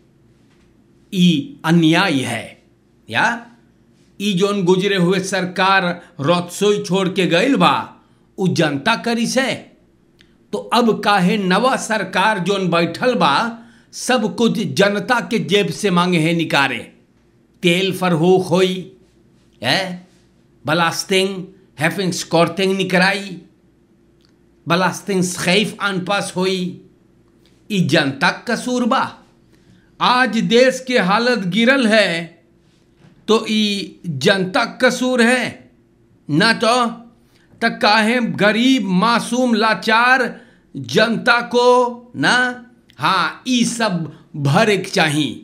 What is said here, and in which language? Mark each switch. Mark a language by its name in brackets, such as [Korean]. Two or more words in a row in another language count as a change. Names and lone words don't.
[Caribbean Hindustani] ई अन्याय है या ई जोन गुजरे हुए सरकार रसोई छोड़ के गईल बा उ जनता करी से, तो अब काहे नवा सरकार जोन बैठल बा सब कुछ जनता के जेब से मांगे है निकारे। तेल फरहोक होई है, [Dutch] belasting heffingskorting [Caribbean Hindustani] निकराई, [Dutch] belasting scheef aanpas [Caribbean Hindustani] होई, ई जनता कसूर बा। आज देश के हालत गिरल है तो ई जनता कसूर है ना? तो काहे गरीब मासूम लाचार जनता को ना हाँ ई सब भरे के चाहिए।